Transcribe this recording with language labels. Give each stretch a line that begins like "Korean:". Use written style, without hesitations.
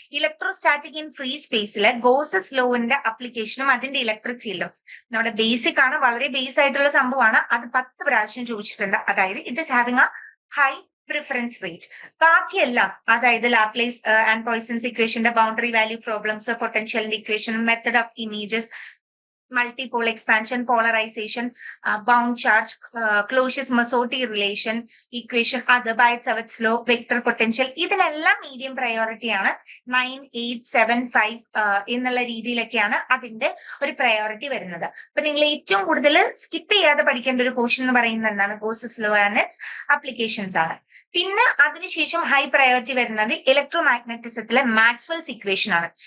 Malayalam: Electrostatic in free സ്പേസിലെ Gauss's ലോന്റെ അപ്ലിക്കേഷനും അതിന്റെ electric ഫീൽഡും നമ്മുടെ ബേസിക് ആണ്, വളരെ ബേസ് ആയിട്ടുള്ള സംഭവമാണ്. അത് 10 പ്രാവശ്യം ചോദിച്ചിട്ടുണ്ട്. അതായത്
English: It is having a high preference rate.
Malayalam: ബാക്കിയെല്ലാം, അതായത് ലാപ്ലേസ് ആൻഡ് പോയ്സൺസ് ഇക്വേഷന്റെ boundary value problems, potential equation, method of images,
English: multi-pole expansion, polarization, bound charge, Closius-Massotti relation, equation, other Biot-Savitz's law, vector potential.
Malayalam: ഇതിനെല്ലാം medium priority ആണ്. 9, 8, 7, 5 എന്നുള്ള രീതിയിലൊക്കെയാണ് അതിന്റെ ഒരു priority വരുന്നത്. അപ്പൊ നിങ്ങൾ ഏറ്റവും കൂടുതൽ സ്കിപ്പ് ചെയ്യാതെ പഠിക്കേണ്ട ഒരു പോർഷൻ എന്ന് പറയുന്നത് എന്താണ്? Gauss's law and its applications ആണ്. പിന്നെ അതിനുശേഷം ഹൈ പ്രയോറിറ്റി വരുന്നത് ഇലക്ട്രോ മാഗ്നറ്റിസത്തിലെ മാക്സ്വെൽസ് ഇക്വേഷൻ ആണ്.